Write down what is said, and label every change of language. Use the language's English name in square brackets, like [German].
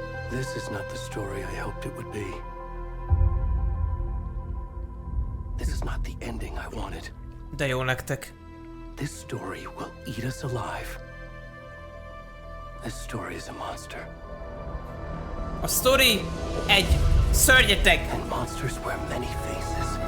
[English] This is not the story I hoped it would be. This is not the ending I wanted. [Hungarian] De jó nektek. [English] This story will eat us alive. This story is a monster. [Hungarian] A sztori egy szörnyeteg. [English] And monsters wear many faces.